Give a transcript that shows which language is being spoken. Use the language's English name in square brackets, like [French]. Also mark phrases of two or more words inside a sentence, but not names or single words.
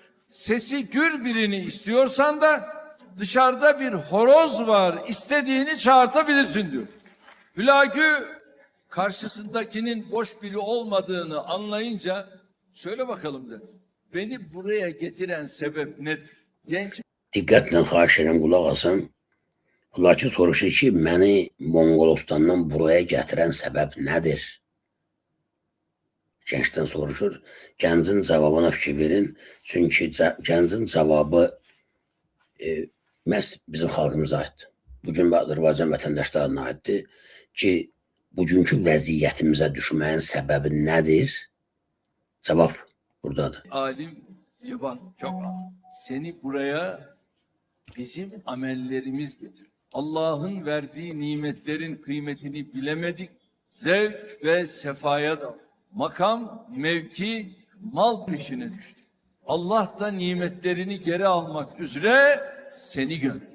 [Turkish] Sesi gür birini istiyorsan da dışarıda bir horoz var. İstediğini çağırtabilirsin diyor. Hülagü karşısındakinin boş biri olmadığını anlayınca söyle bakalım dedi. Beni buraya getiren sebep nedir? Genç [Azerbaijani] Diqqətlə xahiş edirəm, qulaq asın. Hülagü soruşur ki, məni Monqolistandan buraya gətirən səbəb nədir? Gəncdən soruşur. Gəncin cavabına fikir verin. Çünki gəncin cavabı məhz bizim xalqımıza aiddir. Bugün Azərbaycan vətəndaşlarına aiddir ki, bugünkü vəziyyətimizə düşməyin səbəbi nədir? Cavab buradadır. [Turkish] alim cevap çok alim. Seni buraya bizim amellerimiz getir. Allah'ın verdiği nimetlerin kıymetini bilemedik. Zevk ve sefaya da makam, mevki, mal peşine düştü. Allah da nimetlerini geri almak üzere seni gönderdi.